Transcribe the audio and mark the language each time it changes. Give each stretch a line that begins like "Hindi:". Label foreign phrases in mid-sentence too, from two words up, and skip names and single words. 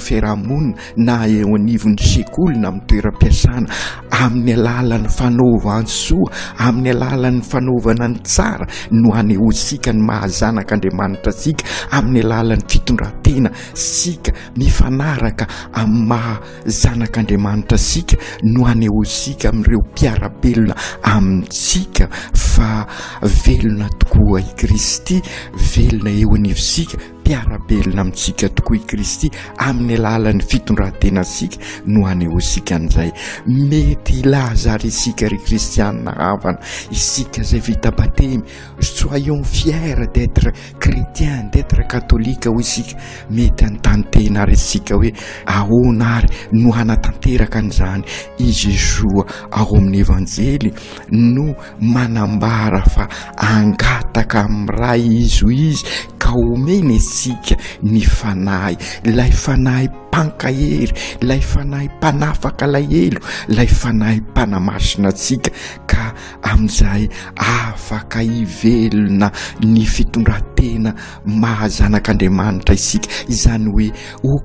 Malagasy: fiarahamonina na eo anivon'ny sekoly na amin'ny toeram-piasana amin'ny alalan'ny fanaovansoa amin'ny alalan'ny fanaovana ny tsara no anehosika ny mahazanak'Andriamanitra sika amin'ny alalan'ny fitondrantena sika mifanaraka amin'ny mahazanak'Andriamanitra sika no anehosika amin'ireo mpiarabelona amintsika fa velona tokoa i Kristy velona eo anivosika mpiarabelona amintsika tokoa i Kristy amin'ny alalan'ny fitondrantenasika no anehosika an'izay mety ilaza ary isika ry kristianina havana isika zay vita batemy
French: soyons fiers d'être chrétiens d'être catholique
Malagasy: ho isika mety antantena ary isika hoe ahoana ary no hanatanteraka an'izany i Jesoa ao amin'ny evanjely no manambara fa angataka amin'ny ray izo izy ka omena isika ny fanahy lay fanahy pankahery lay fanahy mpanafaka lahelo lay fanahy mpanamasina atsika ka amin'izay afaka hivelona ny fitondrantena mahazanak'Andriamanitra isika izany hoe o